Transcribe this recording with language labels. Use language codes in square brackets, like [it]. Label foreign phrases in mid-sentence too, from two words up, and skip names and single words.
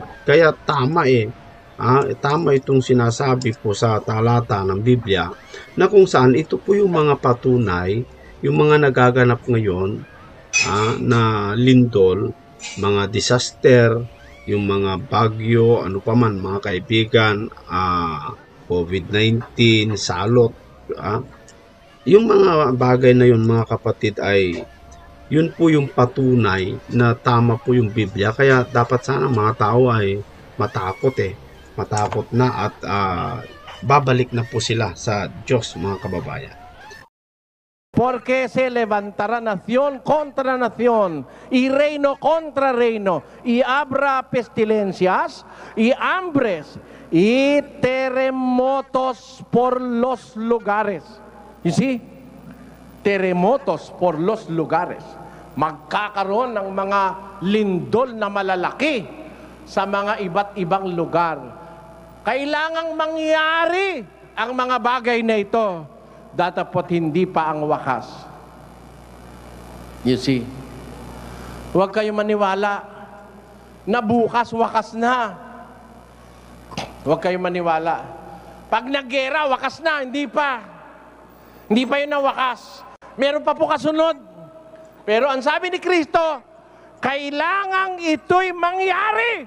[tl] Kaya tama tama itong sinasabi po sa talata ng Biblia na kung saan ito po yung mga patunay, yung mga nagaganap ngayon na lindol, mga disaster, yung mga bagyo, ano pa man mga kaibigan, COVID-19, salot, yung mga bagay na yun mga kapatid ay yun po yung patunay na tama po yung Biblia. Kaya dapat sana mga tao ay matakot na at babalik na po sila sa Diyos mga kababayan. [es] Porque se levantará nación contra nación y reino contra reino, y habrá pestilencias y hambres y terremotos por los lugares. [en] You see? [es] Terremotos por los lugares. [tl] Magkakaroon ng mga lindol na malalaki sa mga iba't ibang lugar. Kailangang mangyari ang mga bagay na ito, datapot hindi pa ang wakas. [en] You see? [tl] Huwag kayo maniwala na bukas wakas na. Huwag kayo maniwala. Pag naggera, wakas na. Hindi pa. Hindi pa yun ang wakas. Meron pa po kasunod. Pero ang sabi ni Kristo, kailangang ito'y mangyari.